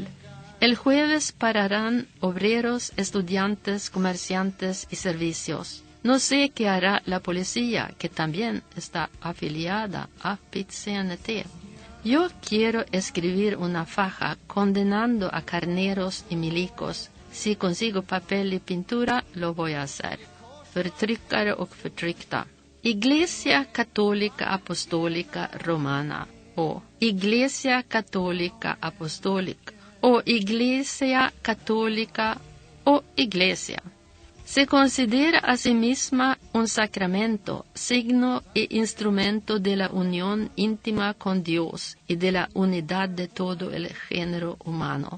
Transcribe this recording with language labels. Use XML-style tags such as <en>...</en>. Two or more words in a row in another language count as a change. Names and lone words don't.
<es>El jueves pararán obreros, estudiantes, comerciantes y servicios. No sé qué hará la policía, que también está afiliada a PIT-CNT. Yo quiero escribir una faja condenando a carneros y milicos. Si consigo papel y pintura, lo voy a hacer.</es> <sv>Förtryckare och förtryckta.</sv> <es>Iglesia Católica Apostólica Romana, o Iglesia Católica Apostólica, o Iglesia Católica, o Iglesia. Se considera a sí misma un sacramento, signo e instrumento de la unión íntima con Dios y de la unidad de todo el género humano.</es>